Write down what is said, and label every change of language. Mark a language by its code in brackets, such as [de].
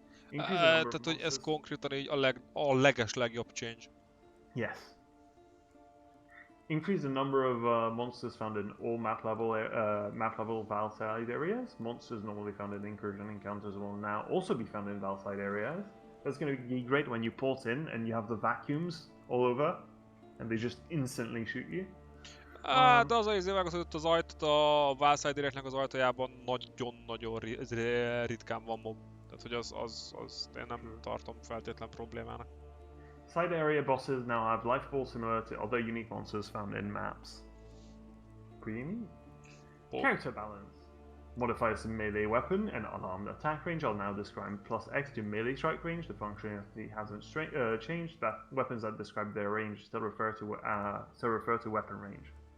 [hu] Tehát, hogy ez konkrétan így a legeslegjobb change. [en] Yes. Increase the number of monsters found in all map level Valside areas. Monsters normally found in incursion encounters will now also be found in Valside areas. That's going to be great when you port in and you have the vacuums all over, and they just instantly shoot you. [hu] De az izé megszedett az ajtót, a Valside Directnek az ajtajában nagyon-nagyon ritkán van mob. Tehát, hogy az én nem tartom feltétlen problémának. [en] Side area bosses now have life balls similar to other unique monsters found in maps. Pretty neat. Character balance. Modifiers to melee weapon and unarmed attack range are now described plus X to melee strike range. The functionality hasn't changed. That weapons that describe their range still refer to weapon range.